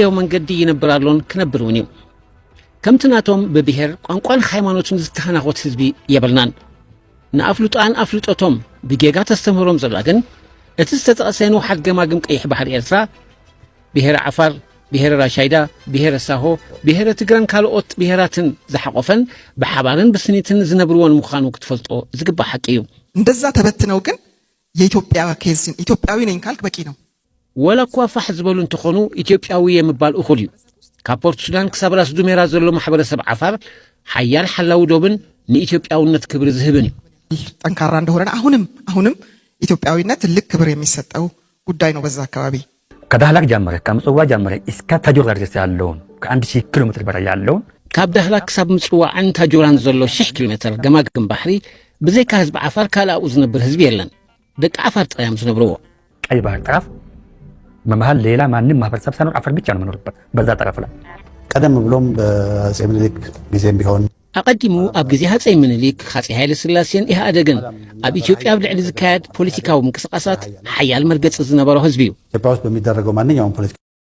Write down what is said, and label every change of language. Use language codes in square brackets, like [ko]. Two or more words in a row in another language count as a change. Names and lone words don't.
[ti] መንገዲ ይነብራሎን ክነብር እውን እዩ ከምቲ ናቶም ብብሄር ቋንቋን ሃይማኖትን ዝተኸናኾት ህዝቢ የበልናን ንኣፍልጦን ኣፍልጦቶም ብጌጋ ተስተምህሮም ዘላ ግን እቲ ዝተጠቐሰ ንውሓት ገማግም ቀይሕ ባሕሪ ኤርትራ ብሄረ ዓፋር ብሄረ ራሻይዳ ብሄረ ሳሆ ብሄረ ትግራን ካልኦት ብሄራትን ዝሓቆፈን ብሓባርን ብስኒትን ዝነብርዎን ምዃኑ ክትፈልጦ ዝግባእ ሓቂ እዩ [am] እንደዛ ተበትነው ግን የኢትዮጵያ ኬዝን ኢትዮጵያዊ ነኝ ካልክ በቂ ነው [ti] ወላኳ ፋሕ ዝበሉ እንትኾኑ ኢትዮጵያዊ የምባል እኹል እዩ ካብ ፖርት ሱዳን ክሳብ ራስ ዱሜራ ዘሎ ማሕበረሰብ ዓፋር ሓያል ሓላዊ ዶብን ንኢትዮጵያውነት ክብሪ ዝህብን እዩ [am] ጠንካራ እንደሆነ አሁንም ኢትዮጵያዊነት ትልቅ ክብር የሚሰጠው ጉዳይ ነው በዛ አካባቢ ከዳህላክ ጀመረ ከምጽዋ ጀመረ እስከ ታጆራ ድረስ ያለውን ከ1000 ኪሎ ሜትር በላይ ያለውን [ti] ካብ ዳህላክ ክሳብ ምጽዋ ዓን ታጆራን ዘሎ 1000 ኪሎ ሜትር ገማግም ባሕሪ ብዘይካ ህዝቢ ዓፋር ካልኣኡ ዝነብር ህዝቢ የለን ደቂ ዓፋር ጥራዮም ዝነብርዎ [am] ቀይ ባህር ጠረፍ በመሃል ሌላ ማንም ማህበረሰብ ሳይኖር ዓፋር ብቻ ነው መኖርበት በዛ ጠረፍ ላይ ቀደም ብሎም በአፄ ምኒልክ ጊዜም ቢሆን [ti] ኣቐዲሙ ኣብ ግዜ ሃፀይ ምኒልክ ሃፀይ ሃይለ ስላሴን ኢህኣደግን ኣብ ኢትዮጵያ ብልዕሊ ዝካየድ ፖለቲካዊ ምንቅስቃሳት ሓያል መርገፂ ዝነበሮ ህዝቢ እዩ [am] ኢትዮጵያ ውስጥ በሚደረገው ማንኛውም ፖለቲካ